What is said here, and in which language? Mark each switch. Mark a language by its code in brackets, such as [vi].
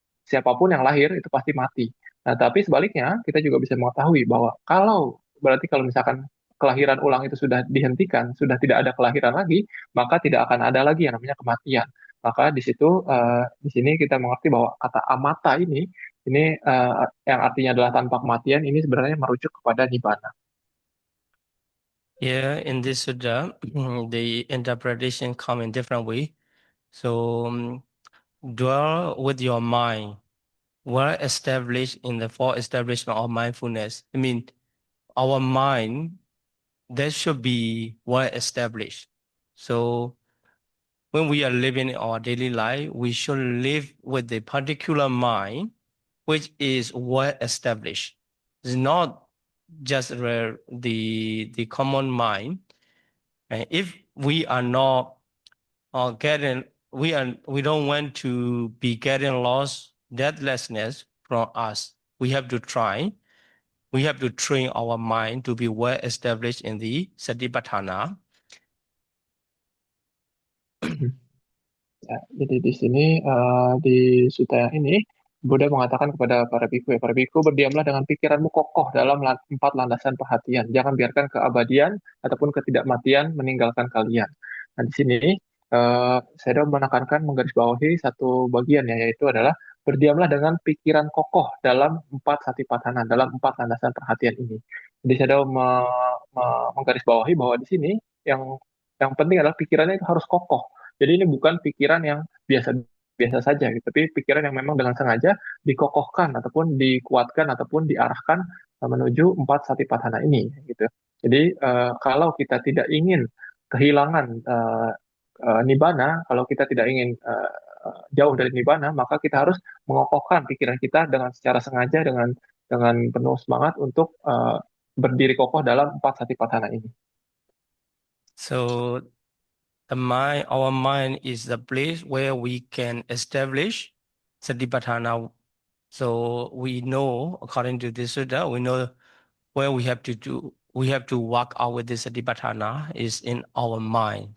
[id] Siapapun yang lahir itu pasti mati. Nah, tapi sebaliknya kita juga bisa mengetahui bahwa berarti kalau misalkan kelahiran ulang itu sudah dihentikan, sudah tidak ada kelahiran lagi, maka tidak akan ada lagi yang namanya kematian. Maka di situ di sini kita mengerti bahwa kata amata ini yang artinya adalah tanpa kematian ini sebenarnya merujuk kepada nibbana. [en] Yeah, in this sutta, the interpretation come in different way. So dwell with your mind, well established in the four establishment of mindfulness. I mean, our mind, that should be well established. So when we are living our daily life, we should live with a particular mind, which is well established. It's not just the common mind. And if we are not we don't want to be getting lost, deathlessness from us. We have to try. We have to train our mind to be well established in the Satipatthana. [id] Ya, jadi di sini di sutta yang ini Buddha mengatakan kepada para biku ya, para biku berdiamlah dengan pikiranmu kokoh dalam empat landasan perhatian. Jangan biarkan keabadian ataupun ketidakmatian meninggalkan kalian. Nah, di sini saya menekankan menggarisbawahi satu bagian ya, yaitu adalah berdiamlah dengan pikiran kokoh dalam empat satipatthana, dalam empat landasan perhatian ini. Jadi saya menggarisbawahi bahwa di sini yang penting adalah pikirannya itu harus kokoh. Jadi ini bukan pikiran yang biasa-biasa saja, gitu. Tapi pikiran yang memang dengan sengaja dikokohkan ataupun dikuatkan ataupun diarahkan menuju empat satipatthana ini, gitu. Jadi kalau kita tidak ingin kehilangan nibbana, kalau kita tidak ingin jauh dari nibbana, maka kita harus mengokohkan pikiran kita dengan secara sengaja dengan penuh semangat untuk berdiri kokoh dalam empat satipatthana ini. [en] So our mind is the place where we can establish Satipatthana. So we know, according to this sutta, we know where we have to do. We have to work out with this Satipatthana is in our mind.